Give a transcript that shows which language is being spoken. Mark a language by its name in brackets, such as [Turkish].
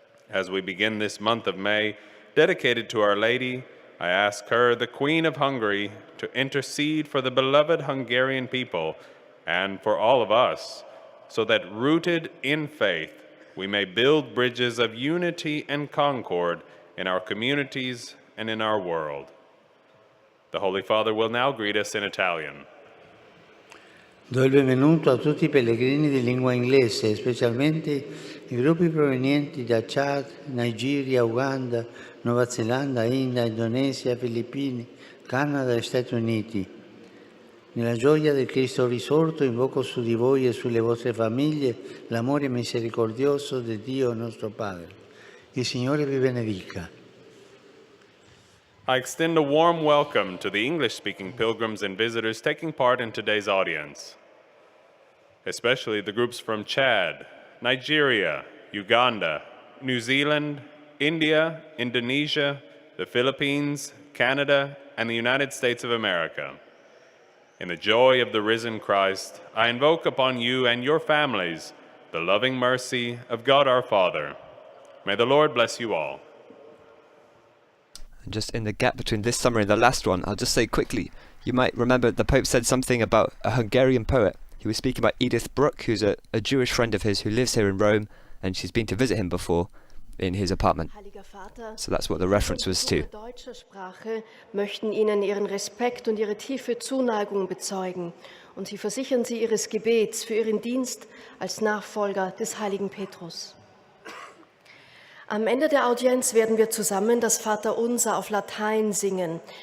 [English] As we begin this month of May, dedicated to Our Lady, I ask her, the Queen of Hungary, to intercede for the beloved Hungarian people and for all of us, so that rooted in faith, we may build bridges of unity and concord in our communities and in our world. The Holy Father will now greet us in Italian. [Italian] Do il benvenuto a tutti i pellegrini di lingua inglese, specialmente i gruppi provenienti da Chad, Nigeria, Uganda, Nuova Zelanda, India, Indonesia, Filippine, Canada e Stati Uniti. Nella gioia del Cristo risorto invoco su di voi e sulle vostre famiglie l'amore misericordioso di Dio nostro Padre. Il Signore vi benedica. [English] I extend a warm welcome to the English-speaking pilgrims and visitors taking part in today's audience, especially the groups from Chad, Nigeria, Uganda, New Zealand, India, Indonesia, the Philippines, Canada, and the United States of America. In the joy of the risen Christ, I invoke upon you and your families the loving mercy of God our Father. May the Lord bless you all. Just in the gap between this summary and the last one, I'll just say quickly, you might remember the Pope said something about a Hungarian poet. He was speaking about Edith Bruck, who's a Jewish friend of his who lives here in Rome, and she's been to visit him before in his apartment. So that's what the reference was to. [German] Deutscher Sprache möchten Ihnen ihren Respekt und ihre tiefe Zuneigung bezeugen und sie versichern Sie Ihres Gebets für Ihren Dienst als Nachfolger des heiligen Petrus. Am Ende der Audienz werden wir zusammen das Vaterunser auf Latein singen.